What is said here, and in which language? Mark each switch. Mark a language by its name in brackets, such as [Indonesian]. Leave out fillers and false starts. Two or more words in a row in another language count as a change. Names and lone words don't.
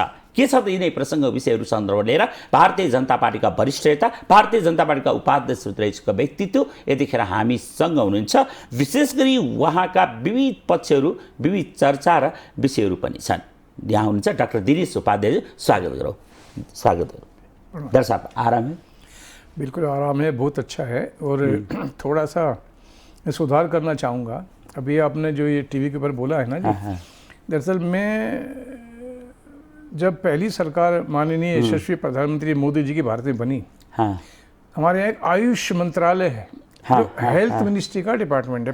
[Nepali] के छ त यिनै प्रसङ्ग विषयहरू सन्दर्भ लिएर भारतीय जनता पार्टीका वरिष्ठ नेता, भारतीय जनता पार्टीका उपाध्यक्ष रहेको व्यक्तित्व यतिखेर हामीसँग हुनुहुन्छ। विशेष गरी उहाँका विविध पक्षहरू, विविध चर्चा र विषयहरू पनि छन्। यहाँ हुनुहुन्छ डाक्टर दिनेश उपाध्याय। स्वागत गरौँ। स्वागत गरौँ। [Hindi] दर्शक आराम है? बिल्कुल आराम है, बहुत अच्छा है। और थोड़ा सा मैं सुधार करना चाहूँगा। अभी आपने जो ये टीवी के ऊपर बोला है ना जी, दरअसल मैं जब पहली सरकार माननीय यशस्वी प्रधानमंत्री मोदी जी की भारत में बनी, हमारे यहाँ एक आयुष मंत्रालय है, जो [English] health ministry [Hindi] का डिपार्टमेंट है।